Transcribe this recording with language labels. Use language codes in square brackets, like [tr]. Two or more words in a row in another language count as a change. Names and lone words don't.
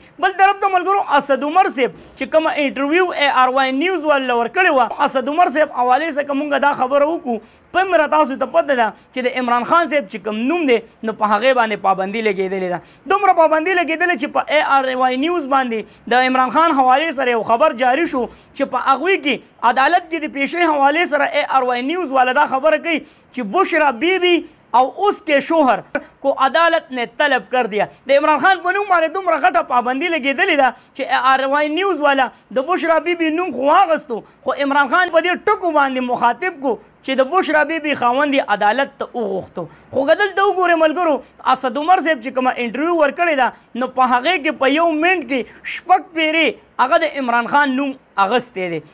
[ps] بل طرف ته ملګرو اسد عمر صاحب چې کومه انټرویو ARY نیوز والا ورکړې وه اسد عمر صاحب حوالې څخه مونږ دا خبره وکړو په مره تاسو ته پته ده چې د عمران خان صاحب چې کوم نوم دی نو په هغې باندې پابندي لګېدلې ده. دومره پابندي لګېدلې چې په ARY نیوز باندې د عمران خان حوالې سره یو خبر جاری شو چې په هغوی کې عدالت کې د پیشې حوالې سره ARY نیوز والا دا خبره کوي چې بشرا بیبي او [ur] اس کے شوہر کو عدالت نے طلب کر دیا. [ps] د عمران خان په نوم باندې دومره غټه پابندي لګېدلې ده چې ARY نیوز والا د بشرا بیبي نوم خو واغستو خو عمران خان په دې ټکو باندې مخاطب کو چې د بشرا بیبي خاوند عدالت ته وغوښتو. خو که دلته وګورئ ملګرو اسد عمر صاحب چې کومه انټرویو ورکړې ده نو په هغې کې په یو منټ کې شپږ پیرې هغه د عمران خان نوم اغستی دی.